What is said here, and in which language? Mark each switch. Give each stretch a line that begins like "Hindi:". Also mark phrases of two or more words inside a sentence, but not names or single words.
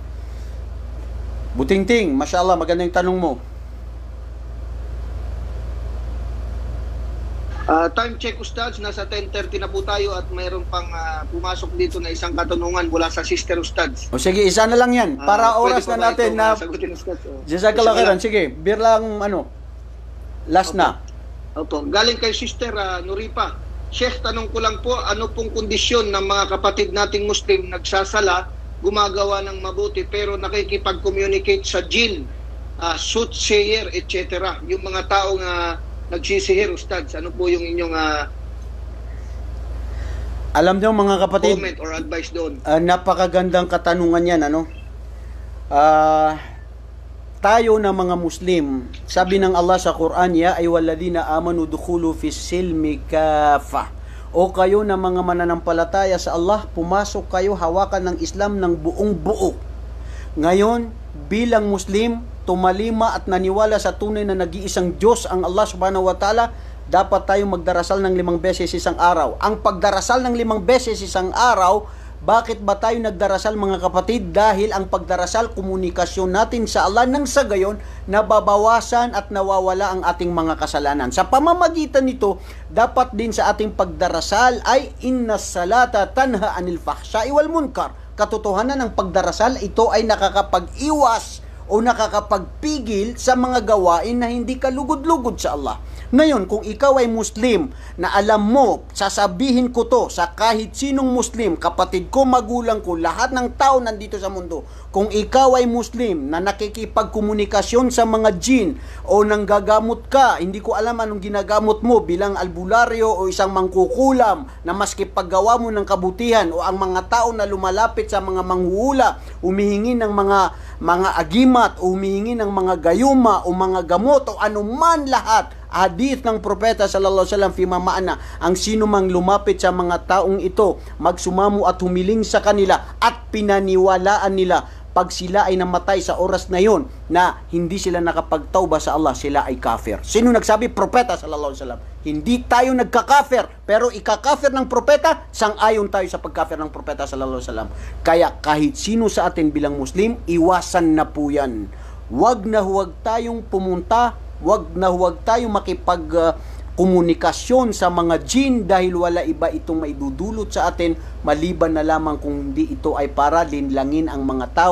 Filipino: Butingting, mashallah, maganda yung tanong mo. Time check Ustads, nasa 10:30 na po tayo at mayroon pang pumasok dito na isang katanungan mula sa Sister Ustads. O sige, isa na lang yan. Para oras na natin na sagutin Ustads.
Arabic: جزاك الله خيرا.
Filipino: Sige, birlang last na. Opo. Galing kay Sister Nuripa. Sheikh, tanong ko lang po, ano pong kondisyon ng mga kapatid nating Muslim nagsasala, gumagawa ng mabuti, pero nakikipag-communicate sa jinn, soothsayer, etc. Yung mga taong nagsisihir, Ustads, ano po yung inyong alam niyo mga kapatid,
English: comment or advice doon?
Filipino: Napakagandang katanungan yan, tayo na mga Muslim, sabi ng Allah sa Quran,
Arabic: يا أيها الذين آمنوا ادخلوا في السلم كافة.
Filipino: O kayo na mga mananampalataya sa Allah, pumasok kayo, hawakan ng Islam ng buong buo. Ngayon, bilang Muslim, tumalima at naniwala sa tunay na nag-iisang Diyos ang Allah
Arabic: سبحانه وتعالى,
Filipino: dapat tayong magdarasal ng 5 beses isang araw. Ang pagdarasal ng 5 beses isang araw, bakit ba tayo nagdarasal mga kapatid? Dahil ang pagdarasal, komunikasyon natin sa Allah, nang sa gayon, nababawasan at nawawala ang ating mga kasalanan. Sa pamamagitan nito, dapat din sa ating pagdarasal ay
Arabic: إن الصلاة تنهى عن الفحشاء والمنكر.
Filipino: Katotohanan ng pagdarasal, ito ay nakakapag-iwas o nakakapagpigil sa mga gawain na hindi kalugod-lugod sa Allah. Ngayon, kung ikaw ay Muslim na alam mo, sasabihin ko to sa kahit sinong Muslim, kapatid ko, magulang ko, lahat ng tao nandito sa mundo, kung ikaw ay Muslim na nakikipagkomunikasyon sa mga jin o nanggagamot ka, hindi ko alam anong ginagamot mo bilang albularyo o isang mangkukulam na maski paggawa mo ng kabutihan o ang mga tao na lumalapit sa mga manghuhula, humihingi ng mga agimat o humihingi ng mga gayuma o mga gamot o anuman lahat, hadith ng propeta
Arabic: صلى الله عليه وسلم في معناه,
Filipino: ang sino mang lumapit sa mga taong ito, magsumamo at humiling sa kanila at pinaniwalaan nila, pag sila ay namatay sa oras na yon na hindi sila nakapagtauba sa Allah, sila ay kafir. Sino nagsabi? Propeta
Arabic: صلى الله عليه وسلم.
Filipino: Hindi tayo nagka-kafir, pero ika-kafir ng propeta, sang-ayon tayo sa pagkafir ng propeta
Arabic: صلى الله عليه وسلم.
Filipino: Kaya kahit sino sa atin bilang Muslim, iwasan na po yan. Huwag tayong pumunta, huwag tayong komunikasyon sa mga jin dahil wala iba itong maidudulot sa atin maliban na lamang kung hindi ito ay para linlangin ang mga tao.